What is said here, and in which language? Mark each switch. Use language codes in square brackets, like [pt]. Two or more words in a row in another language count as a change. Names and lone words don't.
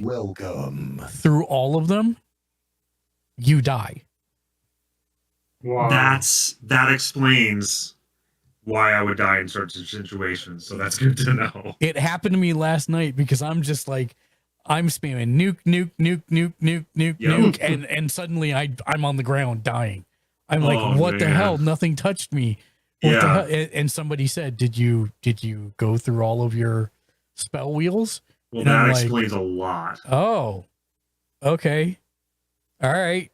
[en] welcome through all of them, you die. Wow. That explains why I would die in certain situations. So that's good to know. It happened to me last night because I'm just like, I'm spamming nuke, nuke, nuke, nuke, nuke, nuke, Yep. nuke, and suddenly I'm on the ground dying. I'm like, Oh, what the man. hell? Nothing touched me. What the Yeah. hell? And somebody said, did you go through all of your spell wheels? Well, And that I'm like, explains a lot. oh, okay, all right.